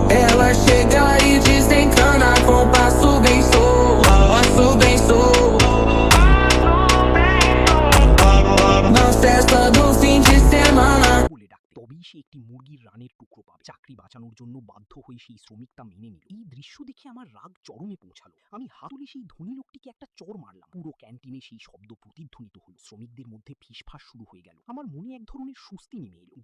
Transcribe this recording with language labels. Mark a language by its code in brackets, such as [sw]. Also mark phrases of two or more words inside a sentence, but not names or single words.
[pt] Ela chega e desencana com passo bem solto, passo bem solto. Na festa do fim de semana [bn] বলে ডাকতে তবেই সে একটি মুরগির রানের টুকরো পাবে। চাকরি বাঁচানোর জন্য বাধ্য হয়ে সেই শ্রমিক তা মেনে নিল। এই দৃশ্য দেখে আমার রাগ চরমে পৌঁছালো। আমি হাত তুলে সেই ধনী লোকটিকে একটা চড় মারলাম। পুরো ক্যান্টিনে সেই শব্দ প্রতিধ্বনিত হলো। শ্রমিকদের মধ্যে ফিসফাস শুরু হয়ে গেল। আমার মনে এক ধরনের স্বস্তি নেমে এলো।